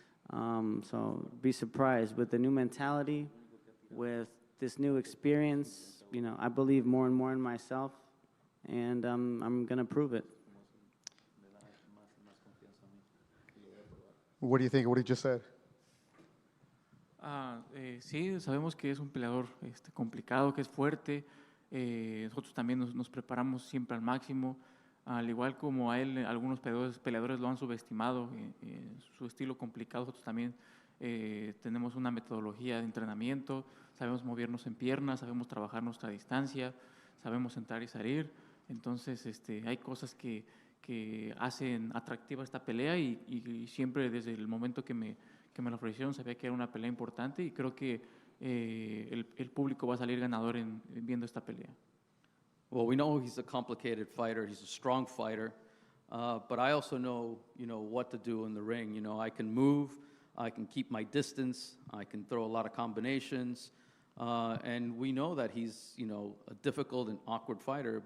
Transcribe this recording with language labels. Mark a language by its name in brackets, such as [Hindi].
[English] So be surprised with the new mentality, with this new experience. You know, I believe more and more in myself, and I'm going to prove it. What do you think of what he just said? [Spanish] Sí, sabemos que es un peleador complicado, que es fuerte. Nosotros también nos preparamos siempre al máximo. Al igual como a él, algunos peleadores lo han subestimado, su estilo complicado. Nosotros también tenemos una metodología de entrenamiento, sabemos movernos en piernas, sabemos trabajar nuestra distancia, sabemos entrar y salir. Entonces hay cosas que hacen atractiva esta pelea y siempre desde el momento que me lo ofrecieron sabía que era una pelea importante y creo que el público va a salir ganador viendo esta pelea. [English] Well, we know he's a complicated fighter. He's a strong fighter. But I also know, you know, what to do in the ring. You know, I can move. I can keep my distance. I can throw a lot of combinations. And we know that he's, you know, a difficult and awkward fighter.